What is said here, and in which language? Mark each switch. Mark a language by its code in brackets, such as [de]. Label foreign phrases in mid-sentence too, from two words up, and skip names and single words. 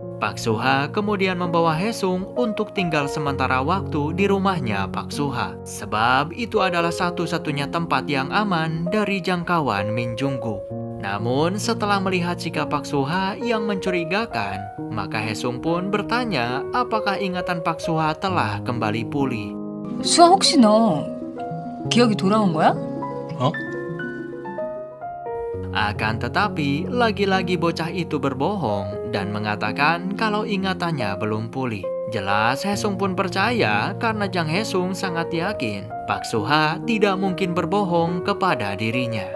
[id] Pak Suha kemudian membawa Hesung untuk tinggal sementara waktu di rumahnya Pak Suha. Sebab itu adalah satu-satunya tempat yang aman dari jangkauan Min Jungguk. Namun setelah melihat sikap Pak Suha yang mencurigakan, maka Hesung pun bertanya apakah ingatan Pak Suha telah kembali pulih. [ko] 수아 혹시 너 기억이 돌아온 거야? 어? [id] Akan tetapi, lagi-lagi bocah itu berbohong dan mengatakan kalau ingatannya belum pulih. Jelas Hesung pun percaya karena Jang Hesung sangat yakin Pak Suha tidak mungkin berbohong kepada dirinya.